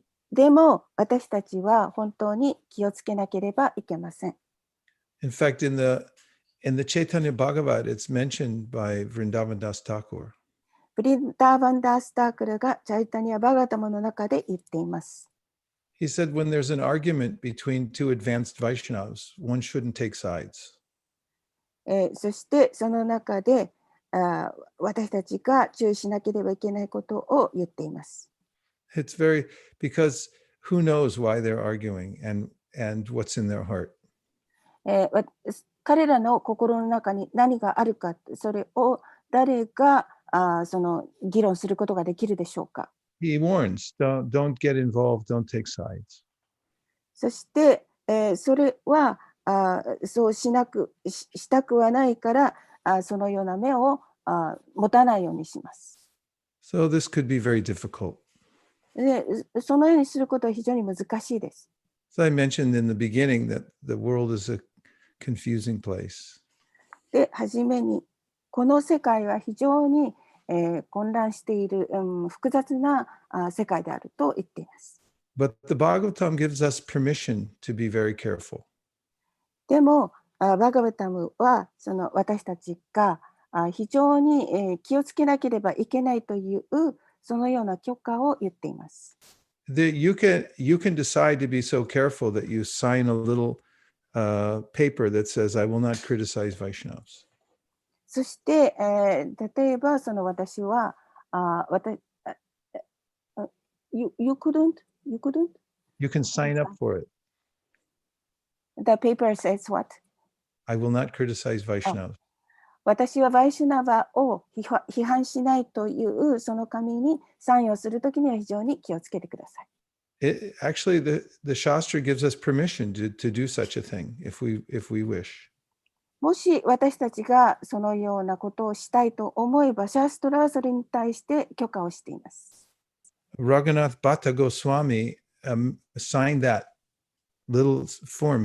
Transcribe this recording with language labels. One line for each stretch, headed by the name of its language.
Japanese: でも、私たちは本当に気をつけなければいけません。
English: In fact, in the Chaitanya Bhagavat, it's mentioned by Vrindavan Das Thakur.
Japanese: ブリンダーバンダースタークルがチャイタニア・バガタムの中で言っています。
English: He said, when there's an argument between two advanced Vaishnavas, one shouldn't take sides.
Japanese: そしてその中で私たちが注意しなければいけないことを言っています。
English: It's because who knows why they're arguing and what's in their heart.
Japanese: 彼らの心の中に何があるか、それを誰がその議論することができるでしょうか。
English: He warns, don't get involved, don't take sides.
Japanese: そして、それはそうしたくはないからそのような目を持たないようにします。
English: So this could be very difficult.
Japanese: で、そのようにすることは非常に難しいです。
English: So I mentioned in the beginning that the world is a confusing place.
Japanese: で、はじめにこの世界は非常に混乱している、複雑な世界であると言っています。
English: But the Bhagavatam gives us permission to be very careful.
Japanese: でも、バガバタムはその私たちが非常に気をつけなければいけないというそのような許可を言っています。
English: You can decide to be so careful that you sign a little paper that says, I will not criticize Vaishnavas.
Japanese: そして、例えばその私は
English: you couldn't? You can sign up for it. The paper says what? I will not criticize Vaishnavas.
Japanese: 私はバイシュナバを批判しないというその紙にサインをするときには非常に気をつけてください。
English: Actually, the Shastra gives us permission to do such a thing if we wish.
Japanese: もし私たちがそのようなことをしたいと思えば、シャストラはそれに対して許可をしています。
English: Raghunath Bhatta Goswami signed that little form.